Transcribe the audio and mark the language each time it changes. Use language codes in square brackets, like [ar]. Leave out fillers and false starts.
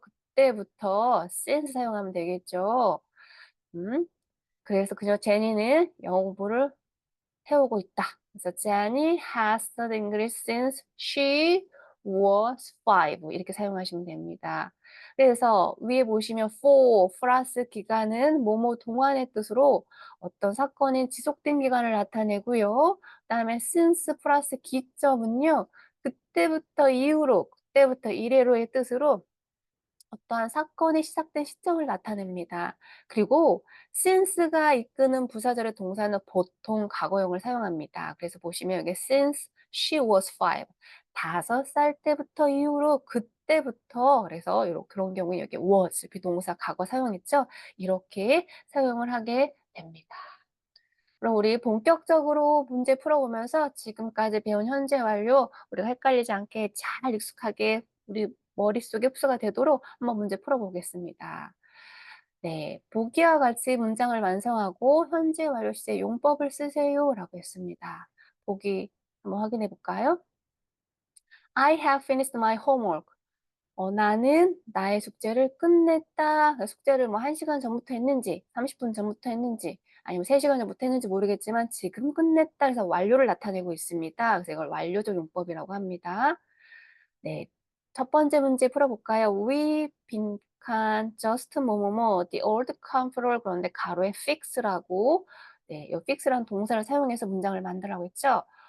[ko] 그때부터 since 사용하면 되겠죠. 음. 그래서 그녀 제니는 영어 공부를 해오고 있다. [en] 그래서 Jenny has studied English since she was 5 [ko] 이렇게 사용하시면 됩니다. 그래서 위에 보시면 for 플러스 기간은 뭐뭐 동안의 뜻으로 어떤 사건이 지속된 기간을 나타내고요. 그다음에 since 플러스 기점은요. 그때부터 이후로, 그때부터 이래로의 뜻으로 어떠한 사건이 시작된 시점을 나타냅니다. 그리고 since가 이끄는 부사절의 동사는 보통 과거형을 사용합니다. 그래서 보시면 여기 [en] since she was 5. [ko] 5살 때부터 이후로 그때부터 그래서 그런 경우에 여기 was 비동사 과거 사용했죠. 이렇게 사용을 하게 됩니다. 그럼 우리 본격적으로 문제 풀어보면서 지금까지 배운 현재 완료 우리가 헷갈리지 않게 잘 익숙하게 우리 머릿속에 흡수가 되도록 한번 문제 풀어보겠습니다. 네, 보기와 같이 문장을 완성하고 현재 완료 시제 용법을 쓰세요 라고 했습니다. 보기 한번 확인해 볼까요? [en] I have finished my homework. [ko] 나는 나의 숙제를 끝냈다. 숙제를 뭐 1 시간 전부터 했는지 30분 전부터 했는지 아니면 3 시간 전부터 했는지 모르겠지만 지금 끝냈다 해서 완료를 나타내고 있습니다. 그래서 이걸 완료적 용법이라고 합니다. 네. 첫 번째 문제 풀어볼까요? We 빈칸 just 뭐뭐뭐 the old computer 그런데 가로에 fix라고 네, 요 fix라는 동사를 사용해서 문장을 만들라고 했죠.